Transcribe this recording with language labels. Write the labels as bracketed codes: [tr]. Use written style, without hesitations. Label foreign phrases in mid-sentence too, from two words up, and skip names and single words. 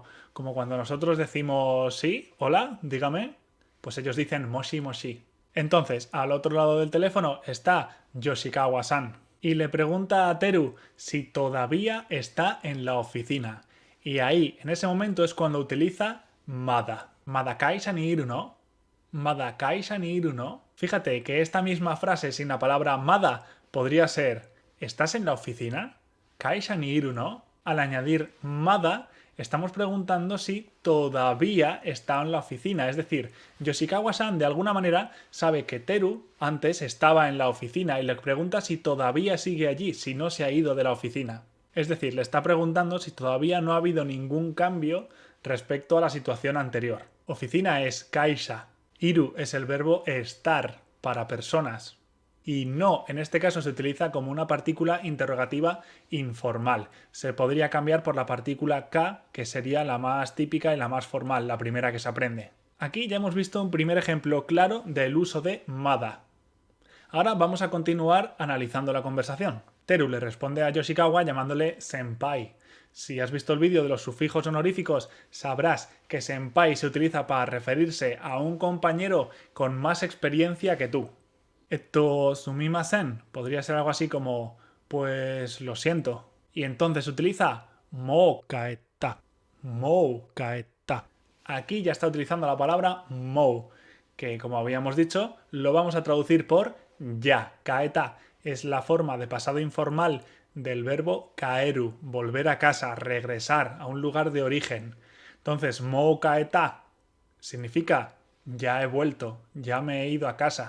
[es] Como cuando nosotros decimos sí, hola, dígame, pues ellos dicen [ja] もしもし. [es] Entonces, al otro lado del teléfono está Yoshikawa-san y le pregunta a Teru si todavía está en la oficina. Y ahí, en ese momento, es cuando utiliza mada. [ja] まだ会社にいるの?まだ会社にいるの? [es] Fíjate que esta misma frase sin la palabra mada podría ser ¿estás en la oficina? [ja] 会社にいるの? [es] Al añadir mada, estamos preguntando si todavía está en la oficina. Es decir, Yoshikawa-san de alguna manera sabe que Teru antes estaba en la oficina y le pregunta si todavía sigue allí, si no se ha ido de la oficina. Es decir, le está preguntando si todavía no ha habido ningún cambio respecto a la situación anterior. Oficina es kaisha. Iru es el verbo estar para personas. Y no, en este caso se utiliza como una partícula interrogativa informal. Se podría cambiar por la partícula ka, que sería la más típica y la más formal, la primera que se aprende. Aquí ya hemos visto un primer ejemplo claro del uso de mada. Ahora vamos a continuar analizando la conversación. Teru le responde a Yoshikawa llamándole senpai. Si has visto el vídeo de los sufijos honoríficos, sabrás que senpai se utiliza para referirse a un compañero con más experiencia que tú. Sumimasen podría ser algo así como pues lo siento. Y entonces utiliza [ja] もう帰った. もう帰った. [es] Aquí ya está utilizando la palabra mou, que como habíamos dicho, lo vamos a traducir por ya. Kaeta es la forma de pasado informal del verbo kaeru, volver a casa, regresar a un lugar de origen. Entonces, [ja] もう帰った [es] significa ya he vuelto, ya me he ido a casa.